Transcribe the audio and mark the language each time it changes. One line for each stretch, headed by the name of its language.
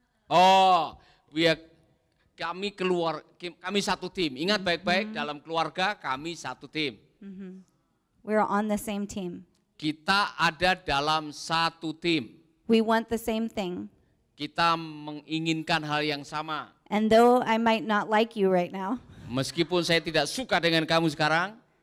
Indonesian: Oh, kami satu tim. Ingat baik-baik, dalam keluarga kami satu tim.
English: We're on the same team.
Indonesian: Kita ada dalam satu tim.
English: We want the same thing.
Indonesian: Kita menginginkan hal yang sama.
English: And though I might not like you right now,
Indonesian: Meskipun saya tidak suka dengan kamu sekarang,